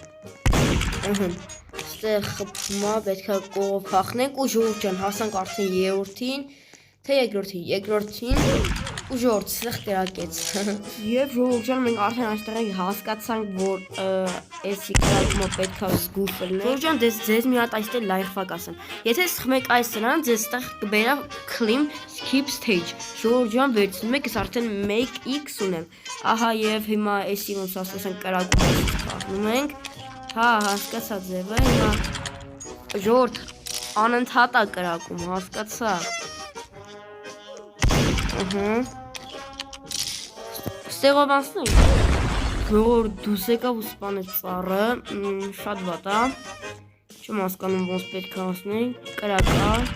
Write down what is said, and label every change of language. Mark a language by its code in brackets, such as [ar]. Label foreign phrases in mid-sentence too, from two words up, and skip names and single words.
[hy] ստեղ խփում է, պետք է կողով փախնենք ու Ժորժան հասանք արդեն երրորդին, թե երկրորդին ու Ժորժ ստեղ կրակեց։ Եվ Ժորժան մենք արդեն այստեղ ենք հասկացանք, որ էսի կրակումը պետք է զգուշ լինել։ Ժորժան ձեզ մի հատ այստեղ լայրվակ ասեմ։ Եթե սխմեք այս սրան, ձեզ ստեղ կբերա [en] climb skip stage։ [hy] Ժորժան վերցնում եք, ես արդեն 1x ունեմ։ Ահա եւ հիմա էսի ոնց ասենք կրակումը փախնում ենք։ Հա, հասկացա ձևը, հիմա Ժորժ անընդհատ է կրակում, հասկացա։ Ստեղով անցնենք, Ժորժ դուրս եկավ ու սպանեց ծառը, շատ վատ է, չեմ հասկանում ոնց պետք է անցնենք, կրակա,